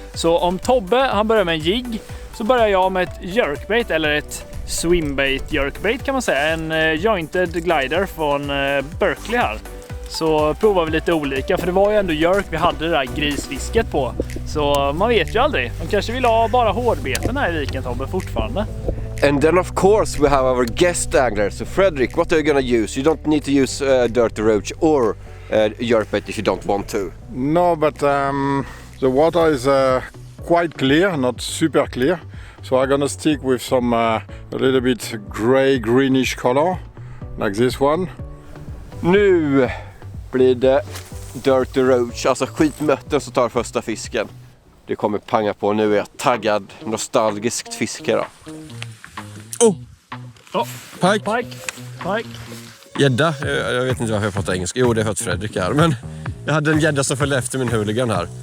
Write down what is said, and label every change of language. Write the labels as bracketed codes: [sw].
[sv] Så om Tobbe han börjar med en jigg så börjar jag med ett jerkbait eller ett swimbait jerkbait kan man säga, en jointed glider från Berkeley här. Så provar vi lite olika för det var ju ändå jerk vi hade det där grisfisket på. Så man vet ju aldrig, de kanske vill ha bara hårdbeten här i viken, Tobbe, fortfarande. [en] And then of course we have our guest angler. So Fredrik, what are you gonna use? You don't need to use Dirty Roach or jerkbait if you don't want to. No, but the water is quite clear, not super clear. So I'm gonna stick with some a little bit gray greenish color, like this one. [sv] Nu blir det Dirty Roach, alltså skitmötten som tar första fisken. Det kommer panga på, nu är jag taggad, nostalgiskt fiske då. [en] Pike. [sv] Gädda, jag vet inte varför jag pratar engelska. Jo, det är för att Fredrik är, men jag hade en gädda som följde efter min hooligan här.